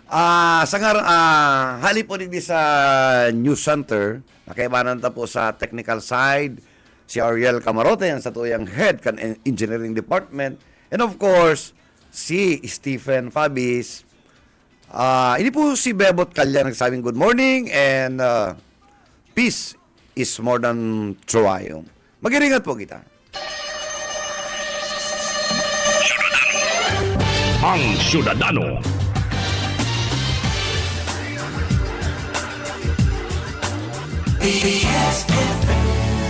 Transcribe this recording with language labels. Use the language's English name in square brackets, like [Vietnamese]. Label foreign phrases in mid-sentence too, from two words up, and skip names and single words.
[Bikol] Hali po din sa News Center, nakaibanan ta po sa [English] technical side, [Bikol] si Ariel Camarote, yan sa tuyang head kan [English] engineering department. [Bikol] And of course, si Stephen Fabis. Ini po si Bebot Calya nagsabing [English] good morning and peace is more than triumph. [Bikol] Mag-iringat po kita. Ang Syudadano. BBS FM